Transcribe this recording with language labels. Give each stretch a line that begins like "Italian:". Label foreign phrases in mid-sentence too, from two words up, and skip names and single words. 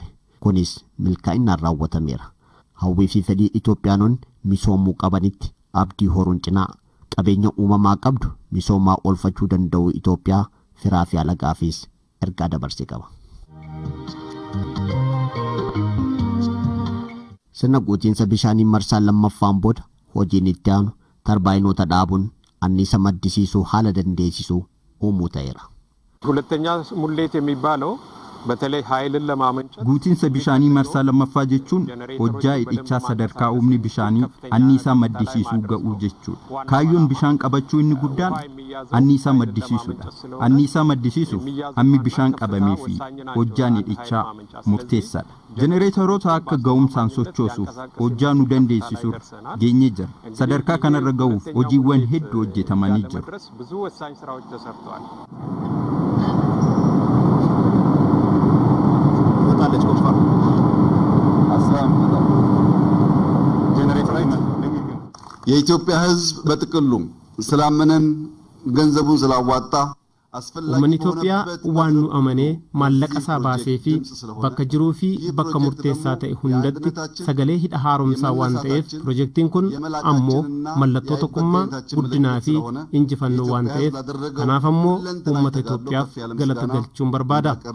Oromo: Kunis milkaa'inaan raawwatameera. Hawwii fi fedhii Itoophiyaanonni misoomuu qabanitti abdii horuun cinaa qabeenya uumamaa qabdu misoomaa oolfachuu danda'u Itoophiyaa firaa fi alagaafis ergaa dabarsee qaba. Sirna guutiinsa bishaanii marsaa lammaffaan booda hojiin itti aanu tarbaayinoota dhaabuun anniisa maddisiisuu haala dandeessisuu uumuu ta'eera.
Amharic: ሁለተኛ ሙሌት የሚባለው በተለይ ኃይልን ለማመንጨት
Oromo: guutiinsa bishaanii marsaa lammaffaa jechuun hojjaa hidhichaa sadarkaa humni bishaanii anniisaa maddisiisuu ga'uu jechuudha. Kaayyoon bishaan qabachuu inni guddaan anniisaa maddisiisuudha. Anniisaa maddisiisuuf hammi bishaan qabamee fi hojjaan hidhichaa murteessaadha. Jenereetoroota akka ga'umsaan sochoosuuf hojjaa nu dandeessisuuf geenye jira. Sadarkaa kanarra ga'uuf hojiiwwan hedduu hojjetamanii jiru.
Amharic: የኢትዮጵያ ሕዝብ በጥቅሉም ስላመነን ገንዘቡን ስላዋጣ
Oromo: Uummanni Itoophiyaa waan nu amanee maallaqa isaa baasee fi bakka jiruu fi bakka murteessaa ta'e hundatti sagalee hidha haaromsaa waan ta'eef piroojeektiin kun ammoo mallattoo tokkummaa guddinaa fi injifannoo waan ta'eef kanaaf ammoo uummata Itoophiyaaf galata galchuun barbaada.